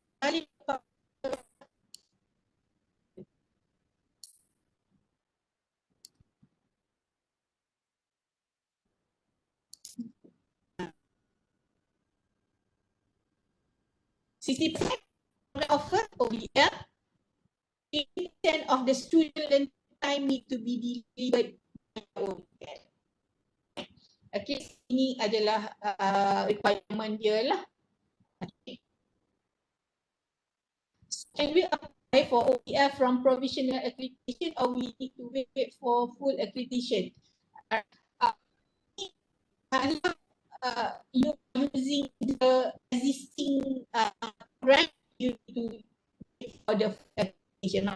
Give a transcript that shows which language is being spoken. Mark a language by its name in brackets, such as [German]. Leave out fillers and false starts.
[English] Kali 60% offer ODL, 80% of the student time need to be delivered by ODL. [Malay] Okay, ini adalah requirement dia lah. Okay. [English] Can we apply for ODL from provisional accreditation or we need to wait for full accreditation? [Malay] Kalau [English] you using the existing program, you need to wait for the full accreditation.